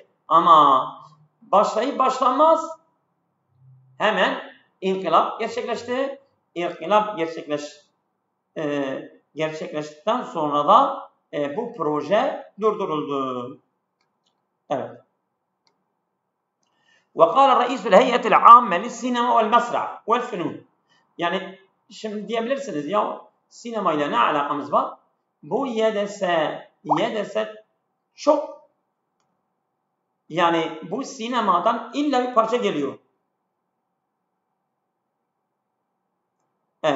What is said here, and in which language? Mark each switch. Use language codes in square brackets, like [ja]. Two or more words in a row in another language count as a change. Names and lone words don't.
[tr] Ama başlayıp başlanmaz hemen inkılap gerçekleşti. İnkılap gerçekleştikten sonra da bu proje durduruldu. Evet. [ar] وقال رئيس الهيئة العامة للسينما والمسرح والفنون. [tr] Yani şimdi diyebilirsiniz ya sinemayla ne alakamız var? Bu YDS çok, yani bu sinemadan illa bir parça geliyor. Evet.